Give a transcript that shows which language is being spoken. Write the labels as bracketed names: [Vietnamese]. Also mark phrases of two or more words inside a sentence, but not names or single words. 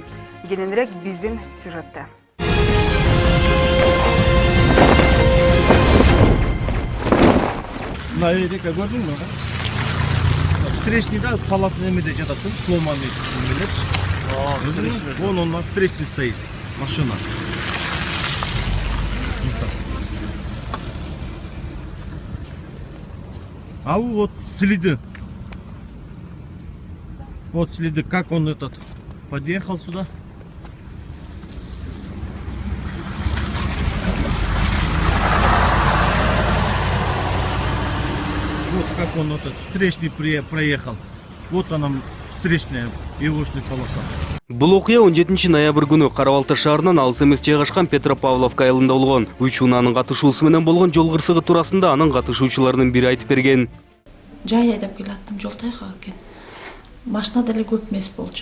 [Kyrgyz] Кененирээк биздин сюжетте. Наверняка көрдүң мü? Встречный да, полосный эмеде жатат, сломанный эмелер. [Russian] Вон он на встречный стоит, машина. А вот следы. Вот следы, как он подъехал сюда. Вот как он встречный проехал. Вот она встречная явочная полоса. [Kyrgyz] Бул окуя 17 ноябрь күнү Карабалта шаарынан алыс эмес жайгашкан Петропавловка айылында болгон. Үч унаанын катышуусу менен болгон жол кырсыгы туурасында анын катышуучуларынын бири айтып берген. Жай айдап келаттым, жол тайгак экен. Машина деле көп эмес болчу.